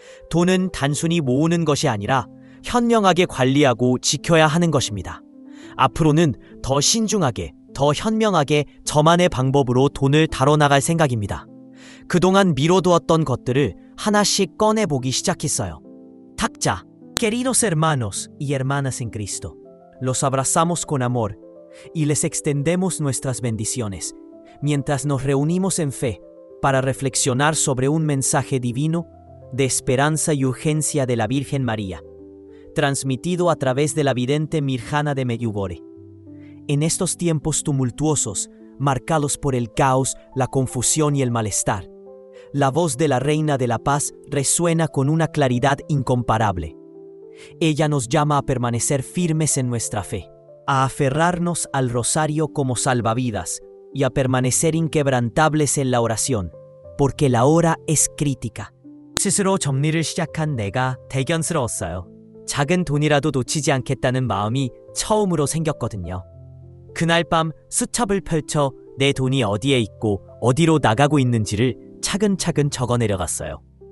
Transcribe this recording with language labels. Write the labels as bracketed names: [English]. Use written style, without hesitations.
[Korean] 돈은 단순히 모으는 것이 아니라 현명하게 관리하고 지켜야 하는 것입니다. 앞으로는 더 신중하게, 더 현명하게 저만의 방법으로 돈을 다뤄나갈 생각입니다. 그동안 미뤄두었던 것들을 하나씩 꺼내보기 시작했어요. 탁자. [Spanish] Queridos hermanos y hermanas en Cristo, los abrazamos con amor y les extendemos nuestras bendiciones mientras nos reunimos en fe para reflexionar sobre un mensaje divino de esperanza y urgencia de la Virgen María, transmitido a través de la vidente Mirjana de Medjugorje. En estos tiempos tumultuosos, marcados por el caos, la confusión y el malestar, La voz de la Reina de la Paz resuena con una claridad incomparable. Ella nos llama a permanecer firmes en nuestra fe, a aferrarnos al rosario como salvavidas y a permanecer inquebrantables en la oración, porque la hora es crítica. [Korean] 스스로 정리를 시작한 내가 대견스러웠어요. 작은 돈이라도 놓치지 않겠다는 마음이 처음으로 생겼거든요. 그날 밤 수첩을 펼쳐 내 돈이 어디에 있고 어디로 나가고 있는지를 차근차근 적어 내려갔어요.